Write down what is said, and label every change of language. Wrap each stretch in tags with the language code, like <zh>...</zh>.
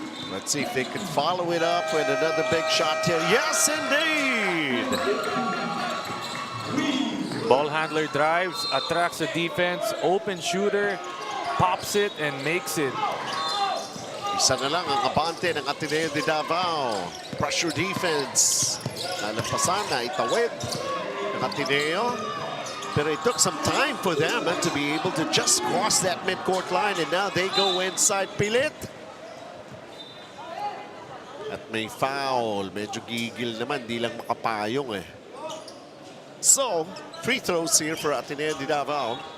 <en>Let's see if they can follow it up with another big shot here. Yes, indeed! Ball handler drives, attracts the defense, open shooter, pops it and makes it.</en> <tl>Isa na lang ang abante ng Ateneo De Davao.</tl> <en>Pressure defense.</en> <tl>Nalampasan na itawid ng Ateneo.</tl> <en>But it took some time for them to be able to just cross that midcourt line, and now they go inside pilit.</en> <tl>At may foul. Medyo gigil naman, di lang makapayong eh.</tl> <en>So, free throws here for Ateneo De Davao.</en>